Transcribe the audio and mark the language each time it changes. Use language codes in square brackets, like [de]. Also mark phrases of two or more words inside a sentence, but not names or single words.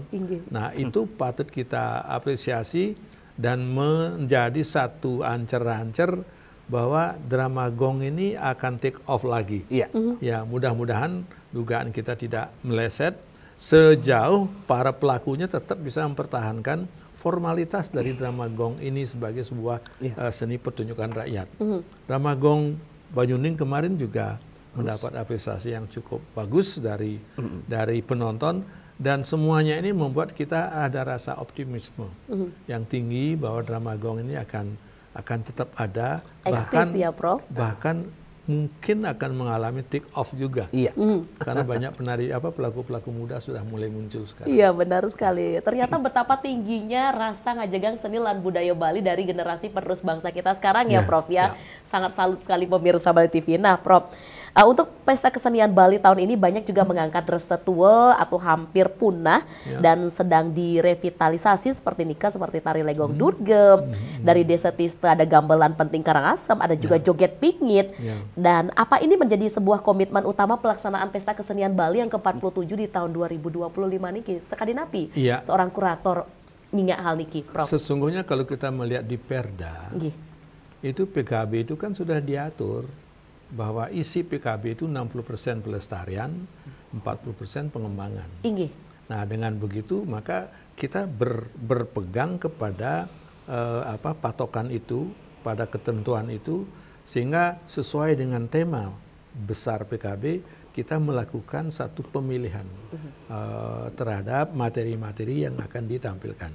[id] Nah, itu patut kita apresiasi dan menjadi satu ancer-ancer bahwa drama gong ini akan [en] take off [id] lagi. Ya, mudah-mudahan dugaan kita tidak meleset sejauh para pelakunya tetap bisa mempertahankan formalitas dari drama gong ini sebagai sebuah seni pertunjukan rakyat. Drama gong Banyuning kemarin juga mendapat apresiasi yang cukup bagus dari penonton, dan semuanya ini membuat kita ada rasa optimisme yang tinggi bahwa drama gong ini akan tetap ada, eksis ya, Prof. Bahkan mungkin akan mengalami [en] take off [id] juga. Karena banyak pelaku-pelaku muda sudah mulai muncul sekarang. Iya, benar sekali. Ternyata betapa tingginya rasa [ban] ngajegang seni lan budaya Bali [id] dari generasi penerus bangsa kita sekarang ya, Prof ya. Sangat salut sekali pemirsa Bali TV. Nah, Prof, untuk pesta kesenian Bali tahun ini banyak juga mengangkat resetua atau hampir punah dan sedang direvitalisasi seperti Nika, seperti tari legong Durgem, dari Desa Tista ada gamelan penting Karangasem, ada juga joget pingit. Dan apa ini menjadi sebuah komitmen utama pelaksanaan pesta kesenian Bali yang ke-47 di tahun 2025 niki? Sekali napi seorang kurator ngingat hal niki, Prof. Sesungguhnya kalau kita melihat di Perda, itu PKB itu kan sudah diatur bahwa isi PKB itu 60% pelestarian, 40% pengembangan. Nah, dengan begitu maka kita berpegang kepada patokan itu, pada ketentuan itu, sehingga sesuai dengan tema besar PKB kita melakukan satu pemilihan terhadap materi-materi yang akan ditampilkan.